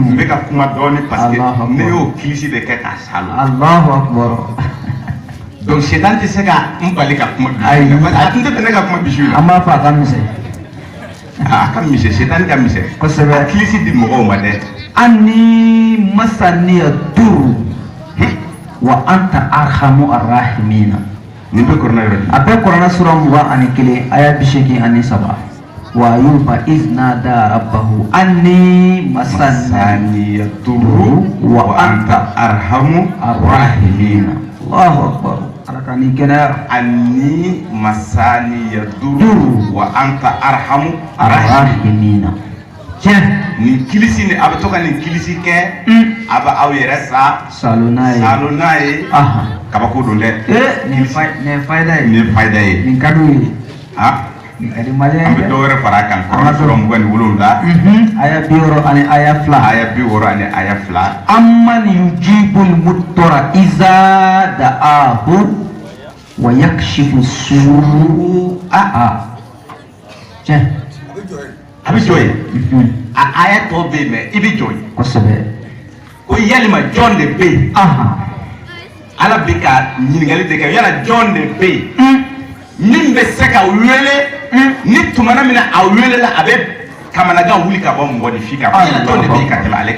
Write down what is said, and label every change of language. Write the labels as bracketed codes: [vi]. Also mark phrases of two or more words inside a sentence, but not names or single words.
[bm] n bɛ ka kuma dɔɔni parce que ne y'o kilisi de kɛ k'a salo [ar] الله أكبر [bm] donc setan tɛ se ka n bali ka kuma a tun tɛ fɛ ne ka kuma bisi la an b'a fɔ a ka misɛn a ka misɛn setan ka misɛn kosɛbɛ a kilisi di mɔgɔw ma dɛ [ar] أني مسني الضر وأنت أرحم الراحمين [bm] nin bɛ kɔrɔna yɔrɔ a bɛɛ kɔrɔna sura 21 aya 83 [ar] وأيوب إذ نادى ربه أني مسني الضر وأنت أرحم الراحمين الله أكبر [bm] ala ka ni kɛnɛya [ar] أني مسني الضر وأنت أرحم الراحمين tiɲɛ [bm] nin kilisi ni a bɛ to ka nin kilisi kɛ a bɛ aw yɛrɛ salo n'a ye kabako don dɛ nin fayida ye nin fayida ye nin ka d'u ye nin ka di maliyɛn ye an bɛ dɔ wɛrɛ fara a kan Kuran sura 27 aya 60 ani aya 2 [ar] أمن يجيب المضطر إذا دعاه ويكشف السوء tiɲɛ [bm] a bɛ jɔ ye a aya tɔ bɛ yen mɛ i bɛ jɔ ye kosɛbɛ ko yalima jɔn de bɛ yen ala bɛ ka ɲininkali de kɛ yala jɔn de bɛ yen min bɛ se ka wele ni tumana min na a welela a bɛ kamanagan wuli ka bɔ mɔgɔninfin kan yala jɔn de bɛ yen ka tɛmɛ ale kan